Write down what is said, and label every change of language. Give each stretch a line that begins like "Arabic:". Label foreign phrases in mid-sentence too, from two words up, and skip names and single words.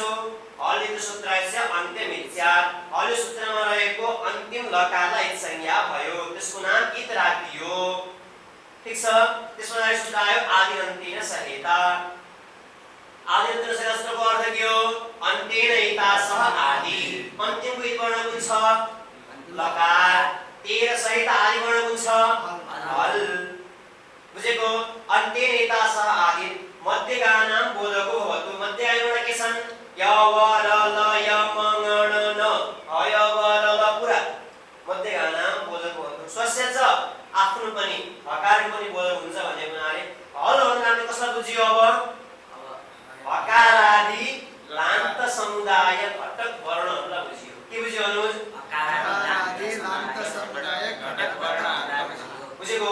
Sanskrit: हलिति सूत्रस्य अन्त्यम इच्छा।
Nepali: हल सूत्रमा रहेको अन्तिम लकारलाई इत्संज्ञा भयो, त्यसको नाम इत राखियो। ठीक छ? त्यसमा रहेको सूत्र आयो
Sanskrit: आदि अन्त्येन संहिता। आदि अन्त्येन संहिता
Nepali: सूत्रको अर्थ के हो?
Sanskrit: अन्त्येन इतास आदि।
Nepali: अन्तिमको इ वर्ण कुन छ? लकार।
Sanskrit: तेन सहित आदि
Nepali: वर्ण कुन छ? हल। बुझेको?
Sanskrit: अन्त्येन इतास आदि मध्यगानां बोधको भवतु।
Nepali: मध्य आदि वर्ण के छन्?
Sanskrit: य व ल ल य म ङ ण न ह य व ल ल पुरा मध्यगानां बोधको भवतु। स्वस्य च
Nepali: आफ्नो पनि हकारको पनि बोधक हुन्छ भन्ने हुनाले हल भन्नाले कसलाई बुझियो? अब हकार आदि लान्त समुदाय घटक वर्णहरूलाई बुझियो। के बुझ्यो अनुज? बुझेको?